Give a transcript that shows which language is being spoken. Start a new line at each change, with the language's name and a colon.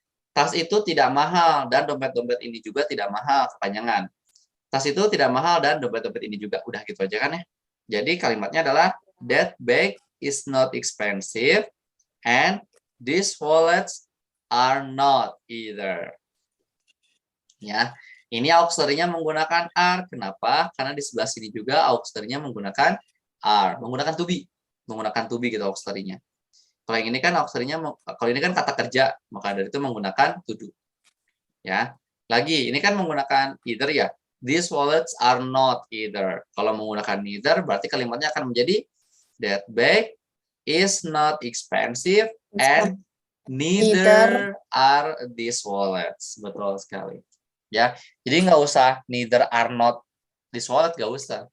Indonesian: Tas itu tidak mahal, dan dompet-dompet ini juga tidak mahal, kepanjangan. Tas itu tidak mahal, dan dompet-dompet ini juga. Udah gitu aja kan ya. Jadi kalimatnya adalah,
English: that bag is not expensive, and these wallets are not either.
Indonesian: Ya, ini auxiliary-nya menggunakan are. Kenapa? Karena di sebelah sini juga auxiliary-nya menggunakan are, menggunakan to be gitu auxiliary-nya. Kalau yang ini kan auxiliary-nya, kalau ini kan kata kerja, maka dari itu menggunakan to do. Ya, lagi ini kan menggunakan either ya.
English: These wallets are not either.
Indonesian: Kalau menggunakan neither, berarti kalimatnya akan menjadi
English: that bag is not expensive and neither are these wallets.
Indonesian: Betul sekali. Ya, jadi nggak usah
English: neither are not these wallets,
Indonesian: nggak usah.